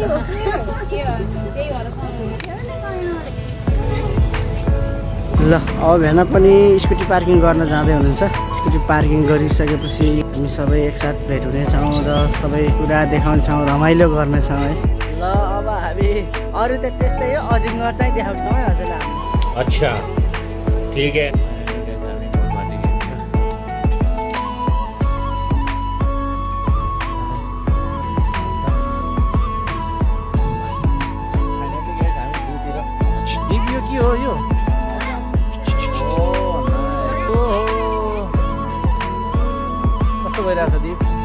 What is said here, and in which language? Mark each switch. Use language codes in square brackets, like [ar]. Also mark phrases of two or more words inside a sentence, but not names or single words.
[ne] ल अब भेन पनि स्कुटी पार्किङ गर्न जाँदै हुनुहुन्छ। स्कुटी पार्किङ गरिसकेपछि हामी सबै एकसाथ भेट हुनेछौँ र सबै कुरा देखाउँछौँ, रमाइलो गर्नेछौँ है। ल अब हामी अरू त त्यस्तै हो, अजिङ्गर चाहिँ देखाउँछौँ है हजुरलाई। [hi] अच्छा ठीक है। [ne] दिव्य के हो यो? कस्तो भइरहेको छ दिप?